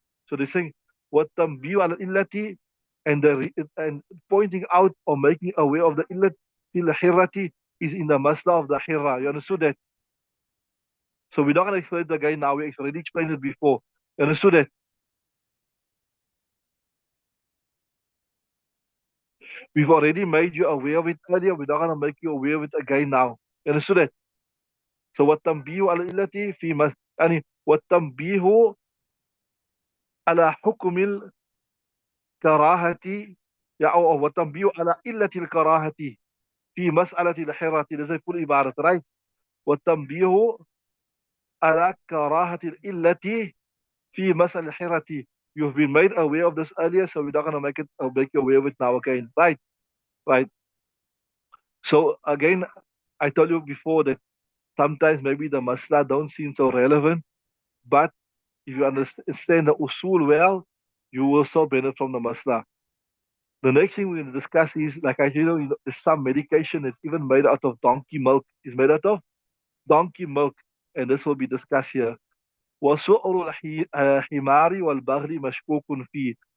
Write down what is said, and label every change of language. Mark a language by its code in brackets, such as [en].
[en] So they're saying what tambihu al illati, and pointing out or making aware of the illat fil hirrati is in the masla of the hirra. You understood that? So we're not going to explain it again now. We already explained it before. You understood that? We've already made you aware of it earlier. We're not going to make you aware of it again now. You understood that? So what tambihu al illati fi mas [ar] يعني والتنبيه على حكم الكراهة أو والتنبيه على علة الكراهة في مسألة الحرة. [en] There's a full عبارة, right? [ar] والتنبيه على كراهة العلة في مسألة الحرة. [en] You've been made aware of this earlier, so we're not going to make you aware of it now again. Right, right. So again, I told you before that sometimes maybe the masla don't seem so relevant, but if you understand the usul well, you will also benefit from the masla. The next thing we're going to discuss is, like I told you, there's some medication that's even made out of donkey milk. Is made out of donkey milk, and this will be discussed here. [ar] وسؤر الحمار والبغل مشكوك فيه.